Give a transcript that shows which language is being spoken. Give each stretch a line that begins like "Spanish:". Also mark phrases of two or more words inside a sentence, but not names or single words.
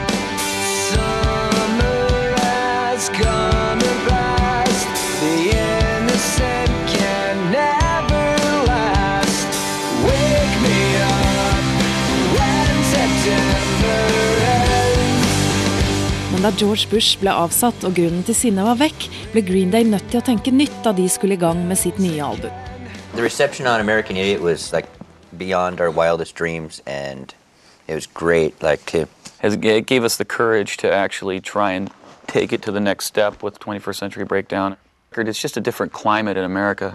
Norwegian: Men da George Bush ble avsatt og grunnen til sinnet var vekk, ble Green Day nødt til å tenke nytt da de skulle i gang med sitt nye album.
English: The reception on American Idiot was like beyond our wildest dreams, and it was great. It gave us the courage to actually try and take it to the next step with 21st Century Breakdown. It's just a different climate in America.